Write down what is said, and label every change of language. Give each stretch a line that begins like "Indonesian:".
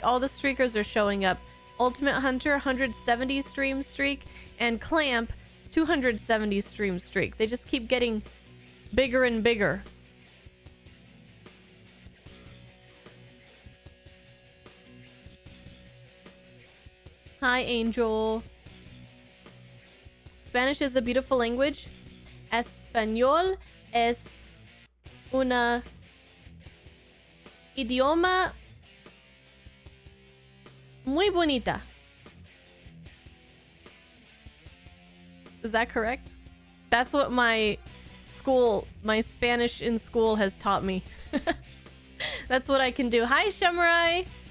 English: All the streakers are showing up. Ultimate Hunter 170 stream streak, and Clamp 270 stream streak. They just keep getting bigger and bigger. Hi, Angel. Spanish is a beautiful language.
Spanish: Español es una idioma muy bonita.
English: Is that correct? That's what my Spanish in school has taught me. That's what I can do. Hi, Shamrai.